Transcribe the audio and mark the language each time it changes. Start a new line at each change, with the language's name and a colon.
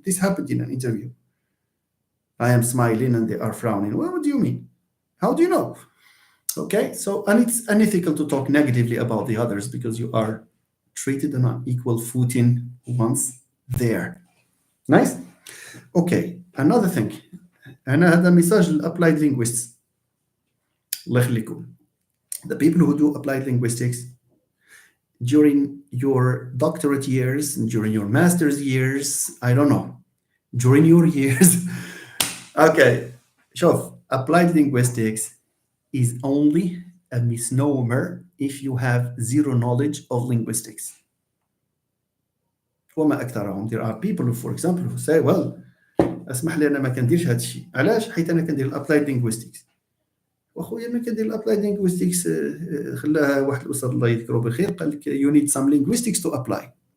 English: This happened in an interview. I am smiling and they are frowning. Well, what do you mean? How do you know? Okay, so, and it's unethical to talk negatively about the others because you are treated on an equal footing once there. Nice? Okay, another thing.
Arabic: أنا هذا ميساج للapplied linguists. الله يخليكم.
English: The people who do applied linguistics during your doctorate years, during your master's years, I don't know, during your years. Okay,
Arabic: شوف,
English: applied linguistics is only a misnomer if you have zero knowledge of linguistics.
Arabic: وما أكثرهم.
English: There are people who, for example, who say, well,
Arabic: اسمح لي أنا ما كنديرش هذا الشيء. علاش؟ حيت أنا كندير الابلايد linguistics. وأخويا ما كندير الابلايد linguistics خلاها واحد الأستاذ الله يذكره بالخير قال لك
English: you need some linguistics to apply.